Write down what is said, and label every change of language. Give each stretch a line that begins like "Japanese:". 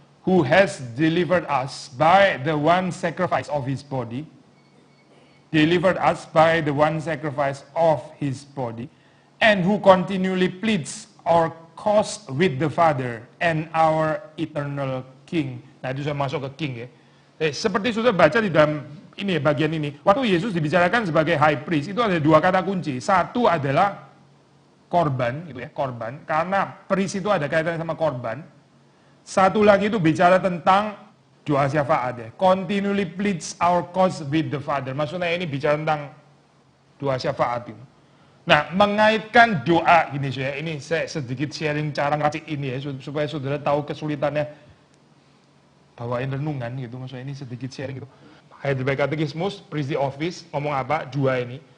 English: Who has delivered us by the one sacrifice of his body. Delivered us by the one sacrifice of his body. And who continually pleads our cause with the Father and our eternal King.
Indonesian: Nah itu sudah masuk ke King ya. Seperti sudah baca di dalam ini bagian ini. Waktu Yesus dibicarakan sebagai high priest, itu ada dua kata kunci. Satu adalah korban, gitu ya, korban. Karena priest itu ada kaitannya sama korban. Satu lagi itu bicara tentang doa syafaat ya.
English: Continually pleads our cause with the Father.
Indonesian: Maksudnya ini bicara tentang doa syafaat itu. Nah, mengaitkan doa ini saya, ini saya sedikit sharing cara ngeracik ini ya, supaya saudara tahu kesulitannya bawain renungan gitu. Maksudnya ini sedikit sharing gitu. Heidelberg Katekismus, priestly office, ngomong apa? Dua ini.